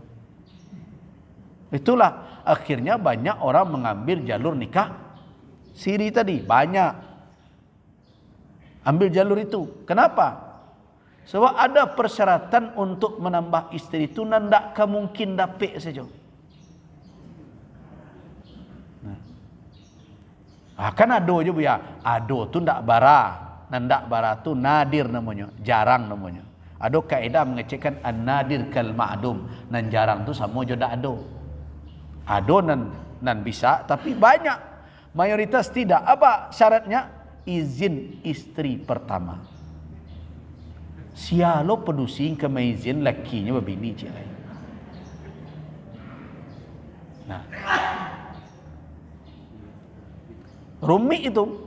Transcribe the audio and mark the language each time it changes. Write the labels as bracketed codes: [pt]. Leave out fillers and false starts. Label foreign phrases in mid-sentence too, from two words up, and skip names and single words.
[id] Itulah akhirnya banyak orang mengambil jalur nikah siri tadi. Banyak ambil jalur itu. Kenapa? Sebab ada persyaratan untuk menambah istri itu nandak mungkin dapat saja. [min] Kan ado je bu ya. Ado tu ndak bara. Nandak bara tu nadir namanya, jarang namanya. Ado kaedah mengecekkan [ar] النادر كالمعدوم. [min] Nan jarang tu sama je ndak ado. Ado nan bisa tapi banyak. [id] Mayoritas tidak. Apa syaratnya? Izin istri pertama. [min] Sialo pedusing ke izin lakinya berbini cik lain. [id] Nah, rumit itu.